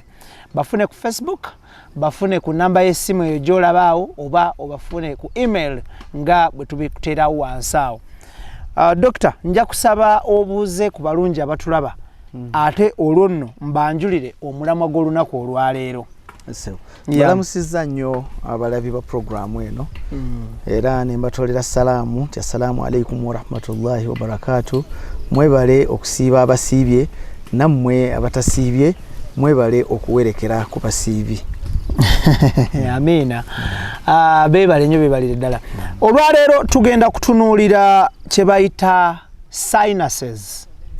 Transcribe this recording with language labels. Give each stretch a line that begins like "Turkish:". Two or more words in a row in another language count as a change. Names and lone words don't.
Ganda: Bafune ku Facebook, bafune ku namba y'essimu eyo gy'olabaawo oba obafune ku email nga bwe tubikuteerawo wansi awo. Dokita, nja kusaba obuuze ku balungi abatulaba ate olwo nno mbanjulire omulamwa gw'olunaku olwaleero. Mbalamusizza nnyo abalabi ba programu eno era ne mbatolera salaamu nti
Arabic: السلام عليكم ورحمة الله وبركاته.
Ganda: Mwebale okusiiba abasiibye nammwe abatasiibye mwebale okuwerekera ku basiibi. Amina. Beebale nnyo beebalire ddala. Olwaleero tugenda kutunuulira kye bayita sinuses.